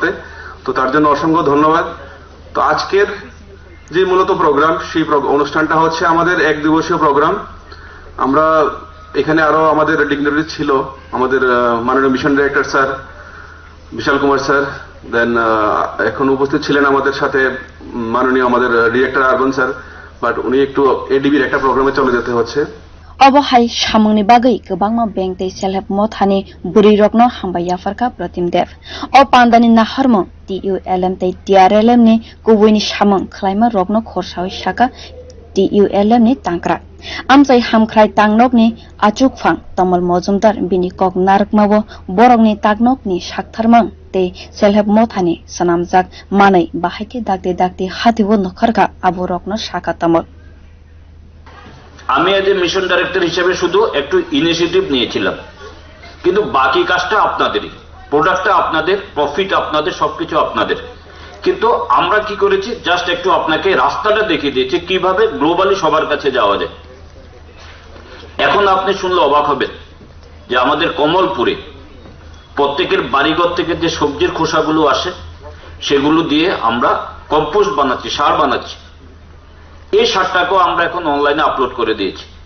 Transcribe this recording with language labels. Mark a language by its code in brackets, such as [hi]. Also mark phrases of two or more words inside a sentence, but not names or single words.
[bn] তো তার জন্য অসংখ্য ধন্যবাদ তো আজকের যে মূলত প্রোগ্রাম সেই অনুষ্ঠানটা হচ্ছে আমাদের এক দিবসীয় প্রোগ্রাম আমরা এখানে আরো আমাদের ডিগনিটারি ছিল আমাদের মাননীয় [en] mission director [bn] স্যার বিশাল কুমার স্যার দেন এখন উপস্থিত ছিলেন আমাদের সাথে মাননীয় আমাদের [en] director urban [bn] স্যার বাট উনি একটু এডিবির একটা প্রোগ্রামে চলে যেতে হচ্ছে [trp] অবহাই সামংনি বাগৈ গোবাংমা ব্যাংক তে [en] self help [trp] মথানি বুড়ি রকনো হামবাইয়া ফারকা প্রতিম দেব ও পান্দানি নাহারমং TULM তে TRLM ni কুবুইনি সামং খ্লাইমা রকনো খরসাই সাকা TULM ni tangkra amchai hamkhrai tangnok ni achukphang tamal mojumdar bini kok narkmabo borokni taknok ni saktharmang te self help mothani sanamjak manai bahaike dakte hatibo nokharka aborokno saka tamal [bn] আমি [en] as a mission director [bn] হিসেবে শুধু একটু ইনিশিয়েটিভ নিয়েছিলাম কিন্তু বাকি কাজটা আপনাদেরই প্রোডাক্টটা আপনাদের প্রফিট আপনাদের সবকিছু আপনাদের কিন্তু আমরা কি করেছি জাস্ট একটু আপনাকে রাস্তাটা দেখিয়ে দিয়েছি কিভাবে গ্লোবালি সবার কাছে যাওয়া যায় এখন আপনি শুনলে অবাক হবেন যে আমাদের কমলপুরে প্রত্যেকের বাড়িঘর থেকে যে সবজির খোসাগুলো আসে সেগুলো দিয়ে আমরা কম্পোস্ট বানাচ্ছি সার বানাচ্ছি এই সারটাকেও আমরা এখন অনলাইনে আপলোড করে দিয়েছি